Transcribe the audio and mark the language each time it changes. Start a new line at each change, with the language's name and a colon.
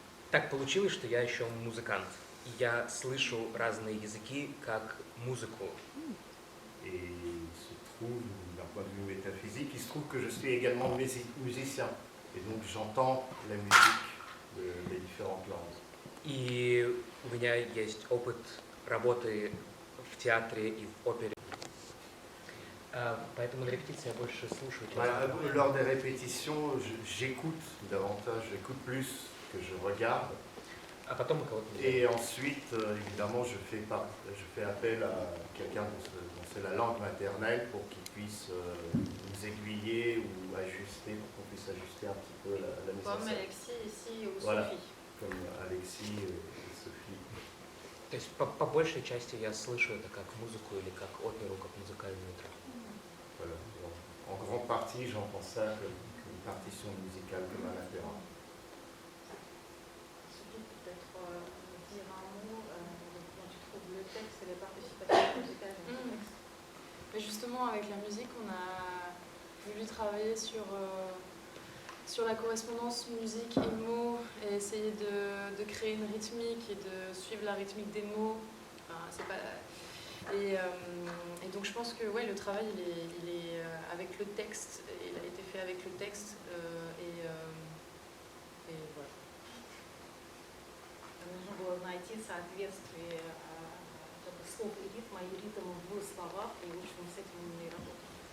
Russian: Так получилось, что я еще музыкант. И я слышу разные языки как музыку.
French: Et il se trouve, d'un point de vue métaphysique, il se trouve que je suis également musicien. Et donc j'entends la musique des différentes langues.
Russian: И у меня есть опыт работы в театре и в опере. Поэтому на репетиции я больше слушаю.
French: Lors des répétitions, j'écoute davantage, j'écoute plus que je regarde. Et ensuite, évidemment, je fais appel à quelqu'un dont c'est la langue maternelle pour qu'il puisse nous aiguiller ou ajuster, pour qu'on puisse ajuster un petit peu la mise en scène. Comme Alexis ici ou Voilà, Sophie. comme Alexis et Sophie.
Russian: То есть по большей части я слышу это как музыку или как оперу, как музыкальную драму.
French: Voilà. En grande partie, j'entends ça comme une partition musicale, comme un opéra. Sophie, peut-être dire un mot de comment tu trouves le texte et les participations musicales dans le texte. Mais justement, avec la musique, on a voulu travailler sur sur la correspondance musique et mots et essayer de créer une rythmique et de suivre la rythmique des mots. Enfin, c'est pas... Et donc je pense que ouais, le travail il est avec le texte, il a été fait avec le texte et voilà.
Russian: Нужно было найти соответствие слов и ритма и ритм в словах, и в общем с этим мы и работаем.